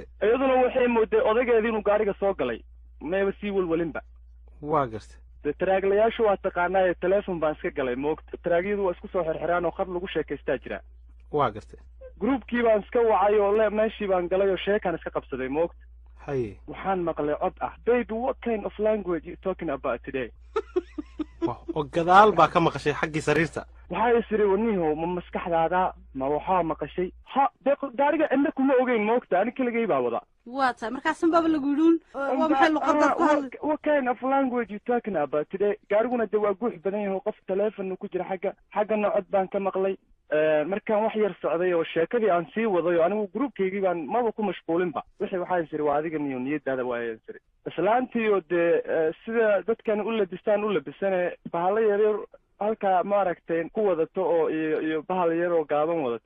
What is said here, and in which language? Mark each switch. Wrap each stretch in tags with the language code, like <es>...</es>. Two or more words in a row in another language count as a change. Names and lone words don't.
<so>iyaduna waxay mooday odaygeedii inuu gaariga soo galay, mayba sii welwelinba. waa gartay. dee taraaglayaashu waa taqaanaaye teleefon baan iska galay moogta. taraagyadu waa isku soo xirxiraan oo khad lagu sheekaystaa jira. waa gartay. groupkii baan iska wacay oo meeshii baan galay oo sheekaan iska qabsaday moogta. haye waxaan maqlay cod ah,</so> <en>baby what kind of language you talking about today?</en> <so>oo gadaal baa ka maqashay xaggii sariirta. waxaa isiri waniho ma maskaxdaada ma waxaa maqashay? ha dee gaariga cidna kuma ogeyn moogta, ani keligay baa wada. waa tahay markaasan baaba lagu yidhuun waa maxay luqadda ku hadlay?</so> <en>what kind of language you talking about today?</en> <so>gaariguna dee waa guux badan yahay, qof teleefon ku jira xaggana cod baan ka maqlay. markaan wax yar socday oo sheekadii aan sii waday oo anigu groupkaygii baan maba ku mashquulinba. wixii waxaa isiri waa adiga niyo niyadaada waaya isiri. islaantii oo dee sida dadkan u labistaan u labisane bahalo yaryar halkaa maaragtay ku wadato oo iyo bahal yar oo gaaban wadata.</so>